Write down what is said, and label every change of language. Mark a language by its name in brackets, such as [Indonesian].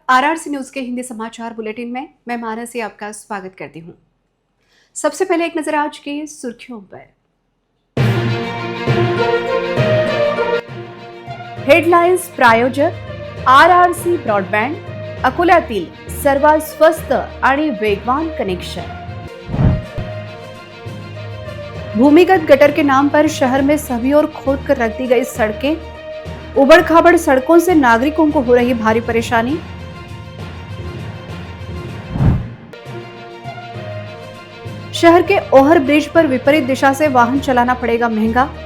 [Hindi] RRC news के हिंदी समाचार bulletin में मैं मानसी आपका स्वागत करती हूं। सबसे पहले एक नजर आज की सुर्खियों पर। [Marathi] हेडलाइन्स प्रायोजक आरआरसी ब्रॉडबँड, अकोल्यातील सर्वात स्वस्त आणि वेगवान कनेक्शन। [Hindi] भूमिगत गटर के नाम पर शहर में सभी ओर खोद कर रख दी गई सड़कें, उबड़ खाबड़ सड़कों से नागरिकों को हो रही भारी परेशानी। शहर के ओहर ब्रिज पर विपरीत दिशा से वाहन चलाना पड़ेगा महंगा।